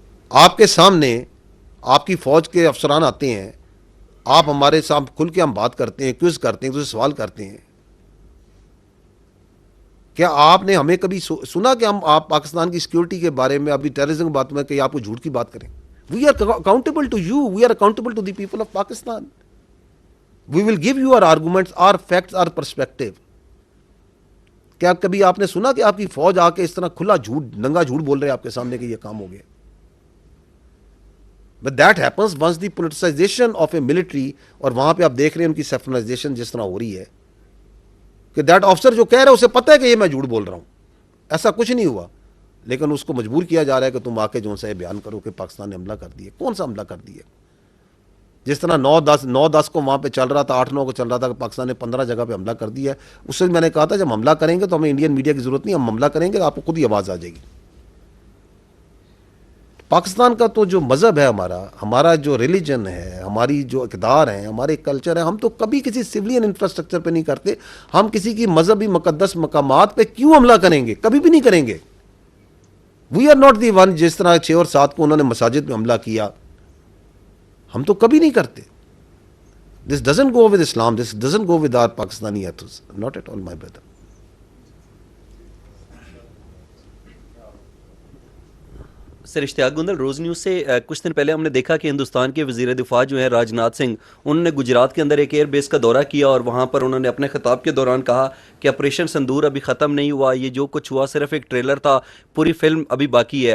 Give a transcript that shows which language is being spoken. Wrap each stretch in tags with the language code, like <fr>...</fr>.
<ur>آپ کے سامنے آپ کی فوج کے افسران آتے ہیں، آپ ہمارے سامنے کھل کے ہم بات کرتے ہیں، کوئز کرتے ہیں، سوال کرتے ہیں. کیا آپ نے ہمیں کبھی سنا کہ آپ پاکستان کی سیکورٹی کے بارے میں، ابھی ٹیررزم کی بات میں کہ آپ کو جھوٹ کی بات کریں؟</ur> <en>We are accountable to you, we are accountable to the people of Pakistan. We will give you our arguments, our facts, our perspective.</en> <ur>کیا کبھی آپ نے سنا کہ آپ کی فوج آ کے اس طرح کھلا جھوٹ، ننگا جھوٹ بول رہے آپ کے سامنے کہ یہ کام ہو گیا؟</ur> <en>But that happens once the politicization of a military،</en> <ur>اور وہاں پہ آپ دیکھ رہے ہیں ان کی سیفرنائزیشن جس طرح ہو رہی ہے کہ</ur> <en>that officer</en> <ur>جو کہہ رہا ہے اسے پتہ ہے کہ یہ میں جھوٹ بول رہا ہوں، ایسا کچھ نہیں ہوا، لیکن اس کو مجبور کیا جا رہا ہے کہ تم آ کے جو سا یہ بیان کرو کہ پاکستان نے حملہ کر دیا. کون سا حملہ کر دیا؟ جس طرح 9-10 کو وہاں پہ چل رہا تھا، 8-9 کو چل رہا تھا کہ پاکستان نے 15 جگہ پہ حملہ کر دیا ہے. اس سے میں نے کہا تھا جب حملہ کریں گے تو ہمیں انڈین میڈیا کی ضرورت نہیں، ہم حملہ کریں گے آپ کو خود ہی آواز آ جائے گی. پاکستان کا تو جو مذہب ہے، ہمارا جو ریلیجن ہے، ہماری جو اقدار ہیں، ہمارے کلچر ہے، ہم تو کبھی کسی سویلین انفراسٹرکچر پہ نہیں کرتے. ہم کسی کی مذہبی مقدس مقامات پہ کیوں حملہ کریں گے؟ کبھی بھی نہیں کریں گے.</ur> <en>We are not the one.</en> <ur>جس طرح 6 اور 7 کو انہوں نے مساجد پہ حملہ کیا، ہم تو کبھی نہیں کرتے.</ur> <en>This doesn't go with Islam, this doesn't go with our Pakistani ethos, not at all, my brother.</en> <ur>Sir Ishtiaq گندل، rows news سے کچھ دن پہلے ہم نے دیکھا کہ ہندوستان کے وزیر دفاع جو ہیں راج ناتھ سنگھ، انہوں نے گجرات کے اندر ایک ایئر بیس کا دورہ کیا اور وہاں پر انہوں نے اپنے خطاب کے دوران کہا کہ آپریشن سندور ابھی ختم نہیں ہوا، یہ جو کچھ ہوا صرف ایک ٹریلر تھا، پوری فلم ابھی باقی ہے.</ur>